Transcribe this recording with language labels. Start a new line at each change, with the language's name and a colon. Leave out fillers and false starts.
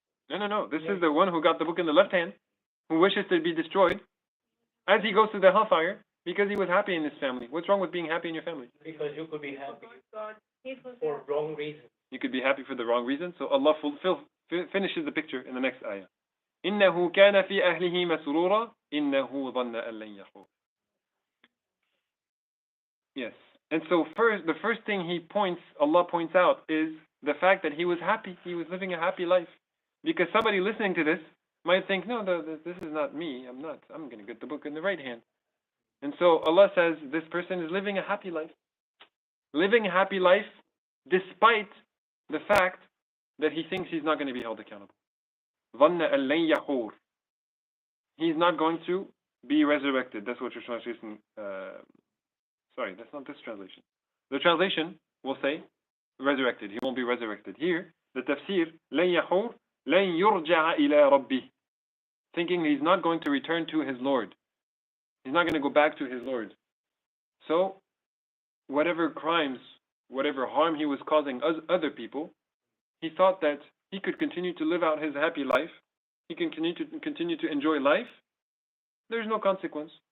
English: No. This is the one who got the book in the left hand, who wishes to be destroyed. as he goes to the hellfire because he was happy in his family. What's wrong with being happy in your family? Because you could be happy for wrong reasons. You could be happy for the wrong reason. So Allah finishes the picture in the next ayah.
Arabic: إنه كان في أهله مسرورا إنه ظن أن لن يحور.
English: Yes. And so the first thing Allah points out is the fact that he was happy. He was living a happy life. Because somebody listening to this might think, no, this is not me. I'm going to get the book in the right hand. And so Allah says this person is living a happy life. Living a happy life despite the fact that he thinks he's not going to be held accountable.
Arabic: ظَنَّ أَن لَن يَحُورَ.
English: He's not going to be resurrected. That's what your translation... sorry, that's not this translation. The translation will say resurrected. He won't be resurrected. Here, the tafsir,
Arabic: لَن يَحُورَ لَن يُرْجَعَ إِلَى رَبِّهِ.
English: Thinking he's not going to return to his Lord. He's not going to go back to his Lord. So, whatever crimes, whatever harm he was causing other people, he thought that he could continue to live out his happy life. He can continue to enjoy life. There's no consequence.